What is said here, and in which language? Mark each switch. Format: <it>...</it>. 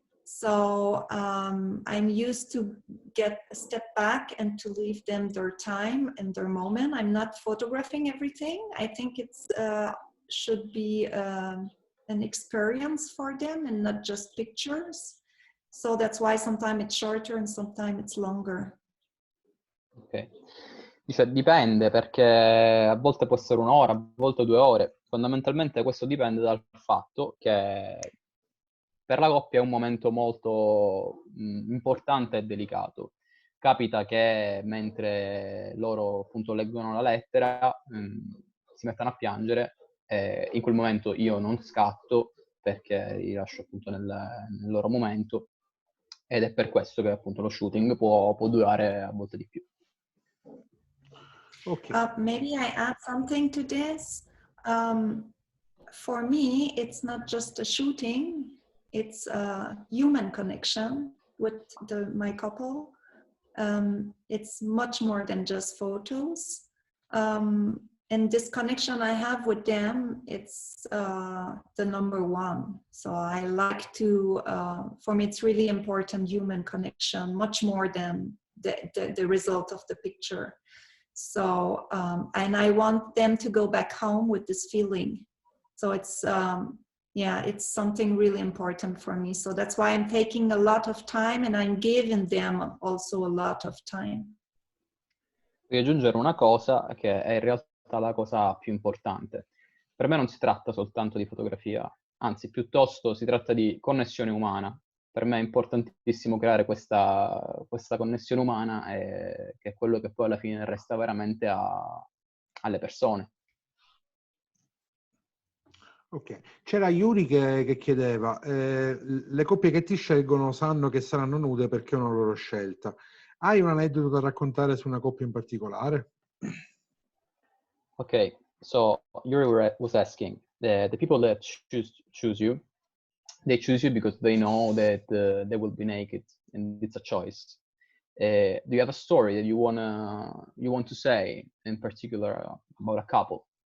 <en>So I'm used to get a step back and to leave them their time and their moment. I'm not photographing everything. I think it's should be an experience for them and not just pictures. So that's why sometimes it's shorter and sometimes it's longer. Ok.</en> <it>Dice, dipende, perché a volte può essere 1 ora, a volte 2 ore. Fondamentalmente questo dipende dal fatto che per la coppia è un momento molto importante e delicato. Capita che mentre loro appunto leggono la lettera si mettano a piangere, e in quel momento io non scatto perché li lascio appunto nel loro momento, ed è per questo che appunto lo shooting può durare a volte di più. Okay.</it> <en>Maybe I add something to this. For me, it's not just a shooting, it's a human connection with my couple. It's much more than just photos. And this connection I have with them, it's the number one. So I like to, for me, it's really important human connection, much more than the result of the picture. So, and I want them to go back home with this feeling. So it's, yeah, it's something really important for me. So that's why I'm taking a lot of time and I'm giving them also a lot of time.</en> <it>Voglio aggiungere una cosa che è in realtà la cosa più importante. Per me non si tratta soltanto di fotografia, anzi piuttosto si tratta di connessione umana. Per me è importantissimo creare questa connessione umana, che è quello che poi alla fine resta veramente alle persone. Ok, c'era Yuri che chiedeva, le coppie che ti scelgono sanno che saranno nude perché è una loro scelta. Hai un aneddoto da raccontare su una coppia in particolare?</it> <en>Okay, so Yuri was asking, the people that choose you, they choose you because they know that they will be naked, and it's a choice. Do you have a story that you want to say in particular about a couple?</en>